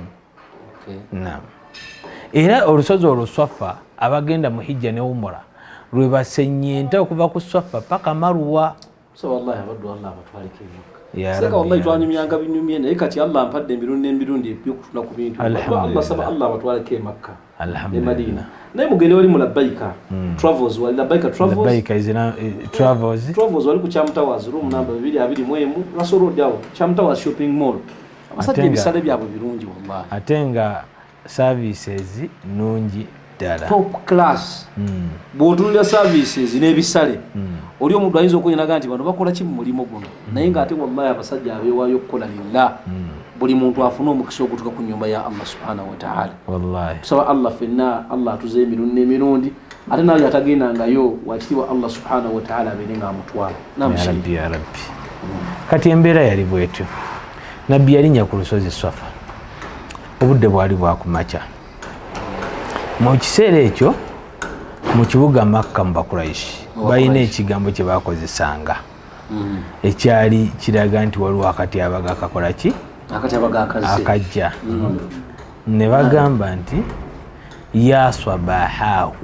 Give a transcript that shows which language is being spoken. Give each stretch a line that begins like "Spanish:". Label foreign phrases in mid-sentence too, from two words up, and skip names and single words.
Ganda: Naam. Era olusozi olwo Swafa abagenda mu hijja ne umura lwe basennyenta okuva ku Swafa paka Marwa. Wallahi abaddu Allah abatwaleko ebyoka. Seka wallahi twanyumyanga binyumye naye kati Allah ampadde emirundi ebyokufuna ku bintu. Allah saba Allah abatwaleko e Makka. Alhamdulillah. Madina. Naye mugende wali mu Labbaika Travels wali Labbaika Travels. Labbaika izina Travels. Travels wali ku Cham Towers
English: room number
Ganda: 221 Nasoro Dawo Cham Towers shopping mall. Abasajja ebisale byabwe birungi wallahi. Ate nga services nungi ddala.
English: Top class.
Ganda: Bw'otunulira services n'ebisale. Oli omuntu ayinza okwenaga nti bano bakola ki mu mulimo guno. Naye ng'ate wallahi abasajja abeewaayo okukola lillah. Buli muntu afuna omukisa ogutuuka ku nnyumba ya
Arabic: الله سبحانه وتعالى.
Ganda: Wallahi. Tusaba Allah ffenna Allah atuze emirundi n'emirundi ate naye atagendangayo wakitiibwa
Arabic: الله سبحانه وتعالى
Ganda: abeere ng'amutwala.
Arabic: يا رب.
Ganda: Kati embeera yali bwetyo. Nabbi yalinnya ku lusozi Swafa. Obudde bwali bwakumakya. Mu kiseera ekyo mu kibuga Makka mu Bakuraishi balina ekigambo kye bakozesanga ekyali kiraga nti waliwo akatyabaga kakola ki akajja ne bagamba nti
Arabic: يا صباحاه.